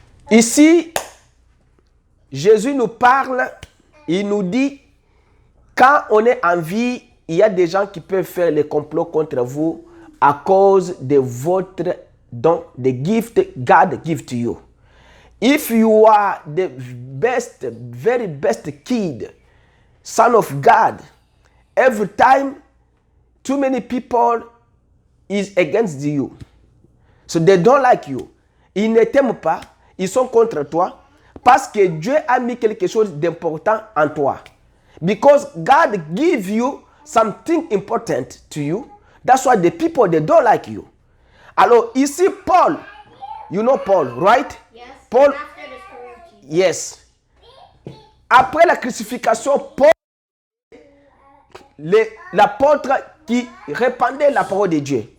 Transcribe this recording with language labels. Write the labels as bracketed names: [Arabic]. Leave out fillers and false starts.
[French] Ici, Jésus nous parle, il nous dit, quand on est en vie, il y a des gens qui peuvent faire les complots contre vous à cause de votre don, [English] the gift God give to you. If you are the best, very best kid, son of God, every time too many people is against you. So they don't like you. [French] Ils ne t'aiment pas, ils sont contre toi parce que Dieu a mis quelque chose d'important en toi. [English] Because God give you something important to you. That's why the people, they don't like you. [French] Alors ici, [English] Paul, you know Paul, right? Yes. Paul, After the story of Jesus. yes. [French] Après la crucifixion, Paul, l'apôtre qui répandait la parole de Dieu.